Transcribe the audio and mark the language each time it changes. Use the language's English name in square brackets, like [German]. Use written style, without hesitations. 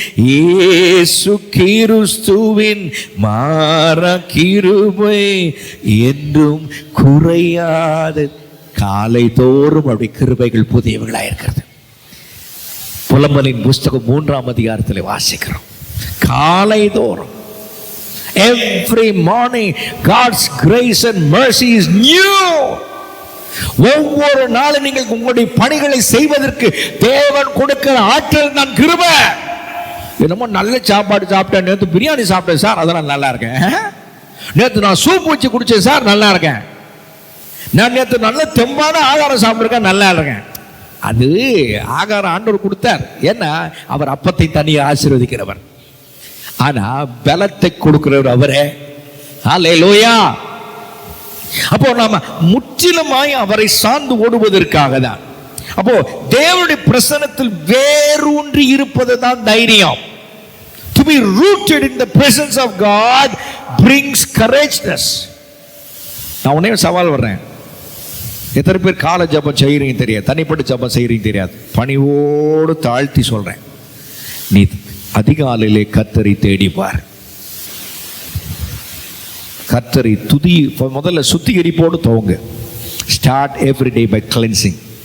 [Tamil] இயேசு கிறிஸ்துவின் மாறா கிருபை என்றும் குறையாதது. காலை தோறும் அப்படி கிருபைகள் புதியவர்களாயிருக்கிறது. புலம்பலின் புஸ்தகம் 3ஆம் அதிகாரத்தில் வாசிக்கிறோம். காலை தோறும், [English] every morning God's grace and mercy is new. [Tamil] ஒவ்வொரு நாளும் நீங்கள் உங்களுடைய பணிகளை செய்வதற்கு தேவன் கொடுக்கிற ஆற்றல் தான் கிருபை. என்னமோ நல்ல சாப்பாடு சாப்பிட்டேன், நேற்று பிரியாணி சாப்பிட்டேன் சார், அதெல்லாம் நல்லா இருக்கேன். நேற்று நான் சூப் வச்சு குடிச்சேன் சார், நல்லா இருக்கேன். நான் நேற்று நல்ல தெம்பான ஆகாரம் சாப்பிட்ருக்கேன், நல்லா இருக்கேன். அது ஆகாரம் ஆண்டவர் கொடுத்தார், ஏன்னா அவர் அப்பத்தை தனியாக ஆசீர்வதிக்கிறவர். ஆனா பலத்தை கொடுக்கிறவர் அவரே. ஹல்லேலூயா. அப்போ நாம முற்றிலுமாய் அவரை சார்ந்து ஓடுவதற்காக தான். அப்போ தேவனுடைய பிரசன்னத்தில் வேரூன்றி இருப்பது தான் தைரியம். [English] To be rooted in the presence of God brings courageousness. [Tamil] நான் உடனே சவால் வர்றேன். எத்தனை பேர் கால ஜபம் செய்யறீங்க தெரியாது, தனிப்பட்ட ஜபம் செய்யறீங்க தெரியாது. பணிவோடு தாழ்த்தி சொல்றேன், நீ அதிகாலையிலே கர்த்தரை தேடிப்பார். கர்த்தரை துதி, முதல்ல சுத்திகரிப்போடு துவங்க. [English] Start every day by cleansing.